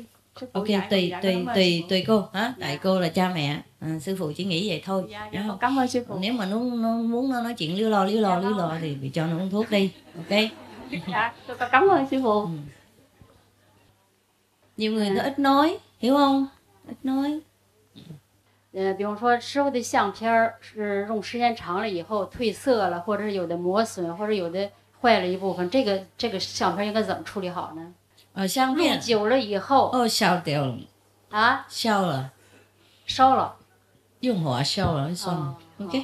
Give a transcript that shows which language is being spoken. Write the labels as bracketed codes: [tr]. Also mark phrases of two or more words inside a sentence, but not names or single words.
[vi] Ok, tùy cô. Hả? Tại cô là cha mẹ, sư phụ chỉ nghĩ vậy thôi. Dạ, cảm ơn sư phụ. Nếu mà nó muốn nó nói chuyện líu lo thì cho nó uống thuốc đi. Ok. Dạ, tôi cảm ơn sư phụ. Nhiều người nó ít nói, hiểu không? Ít nói. [zh] 比方说师傅的相片是用时间长了以后褪色了，或者是有的磨损，或者有的坏了一部分，这个相片应该怎么处理好呢？相片用久了以后烧掉了啊，烧了，用火烧了算了。OK。